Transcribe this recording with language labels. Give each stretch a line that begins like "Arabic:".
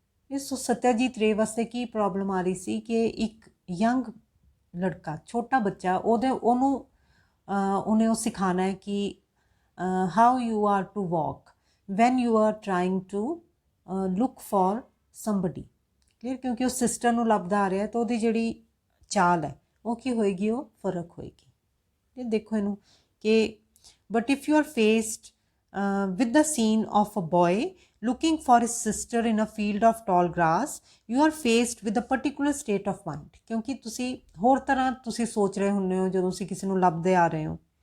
Punjabi: ਇਸ ਤੋਂ ਸਤਿਆਜੀਤ ਰੇ ਵਾਸਤੇ ਕੀ ਪ੍ਰੋਬਲਮ ਆ ਰਹੀ ਸੀ ਕਿ ਇੱਕ ਯੰਗ ਲੜਕਾ, ਛੋਟਾ ਬੱਚਾ, ਉਹਨੇ ਉਹ ਸਿਖਾਉਣਾ ਹੈ ਕਿ
English: How you are to walk when you are trying to look for somebody.
Punjabi: Clear. ਕਿਉਂਕਿ ਉਹ ਸਿਸਟਰ ਨੂੰ ਲੱਭਦਾ ਆ ਰਿਹਾ ਤਾਂ ਉਹਦੀ ਜਿਹੜੀ ਚਾਲ ਹੈ ਉਹ ਕੀ ਹੋਏਗੀ, ਉਹ ਫਰਕ ਹੋਏਗੀ। ਇਹ ਦੇਖੋ ਇਹਨੂੰ ਕਿ
English: But if you are faced with the scene of a boy looking for his sister in a field of tall grass, you are faced with a particular state of mind।
Punjabi: ਕਿਉਂਕਿ ਤੁਸੀਂ ਹੋਰ ਤਰ੍ਹਾਂ ਤੁਸੀਂ ਸੋਚ ਰਹੇ ਹੁੰਦੇ ਹੋ ਜਦੋਂ ਤੁਸੀਂ ਕਿਸੇ ਨੂੰ ਲੱਭਦੇ ਆ ਰਹੇ ਹੋ।